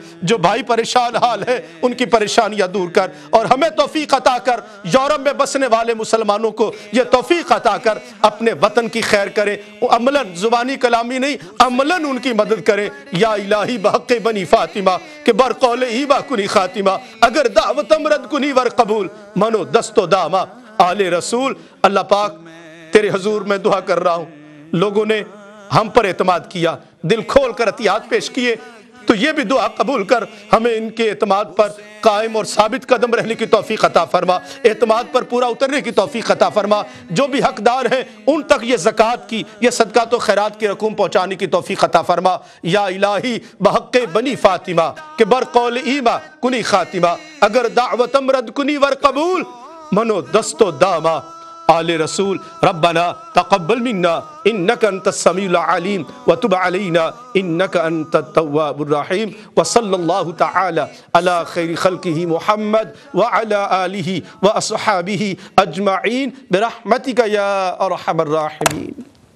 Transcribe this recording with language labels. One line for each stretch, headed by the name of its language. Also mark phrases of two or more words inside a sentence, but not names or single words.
Urdu: جو بھائی پریشان حال ہے ان کی پریشانیاں دور کر، اور ہمیں توفیق عطا کر، یورپ میں بسنے والے مسلمانوں کو یہ توفیق عطا کر اپنے وطن کی خیر کرے، عملاً زبانی کلامی نہیں، عملاً ان کی مدد کرے۔
Persian: یا الہی بحق بنی فاطمہ کہ بر قول ہی با کنی خاتمہ، اگر دعوت امرد کنی ور قبول منو دست و داما آل رسول،
Urdu: اللہ پاک تیرے حضور میں دعا کر رہا ہوں، لوگوں نے ہم پر اعتماد کیا، دل کھول کر عطیات پیش کیے، تو یہ بھی دعا قبول کر ہمیں ان کے اعتماد پر قائم اور ثابت قدم رہنے کی توفیق عطا فرما، اعتماد پر پورا اترنے کی توفیق عطا فرما، جو بھی حقدار ہیں ان تک یہ زکوٰۃ کی، یہ صدقات و خیرات کی رقوم پہنچانے کی توفیق عطا فرما۔
Persian: یا الہی بحق بنی فاطمہ کہ بر قول ایما کنی خاتمہ، اگر دعوت امرد کنی ور قبول، منو دست و داما آل رسول۔
Arabic: ربنا تقبل منا انك انت السميع العليم وتب علينا انك انت التواب الرحيم، وصلى الله تعالى على خير خلقه محمد وعلى آله واصحابه اجمعين برحمتك يا ارحم الراحمين۔